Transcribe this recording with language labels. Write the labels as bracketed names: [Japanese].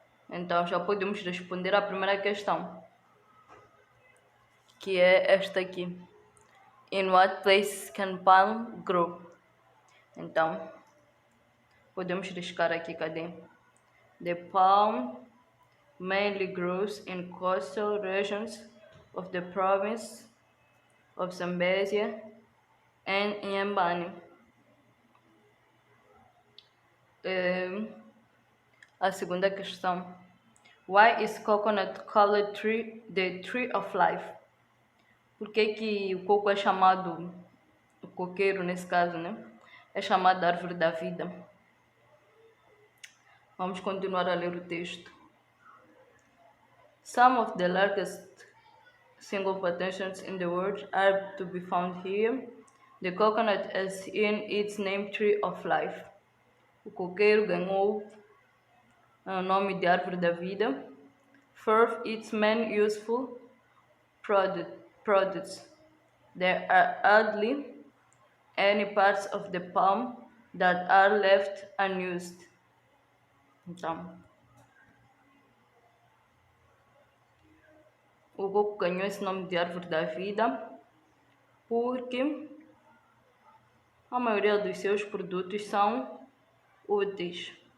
[Portuguese] Então já podemos responder à primeira questão, que é esta aqui: [English] in what place can palm grow? [Portuguese] Então podemos riscar aqui, cadê? [English] The palm mainly grows in coastal regions of the province of Zambésia and Inhambane. [Portuguese] A segunda questão: [English] why is coconut called the tree of life? [Portuguese] Por que o coco é chamado, o coqueiro nesse caso, né? É chamado árvore da vida. Vamos continuar a ler o texto. [English] Some of the largest single plantations in the world are to be found here. The coconut is in its name tree of life. [Portuguese] O coqueiro ganhou o nome de árvore da vida. [English] For its main useful products. There are hardly any parts of the palm that are left unused. [Portuguese] Então, o coco ganhou esse nome de árvore da vida porque a maioria dos seus produtos são úteis.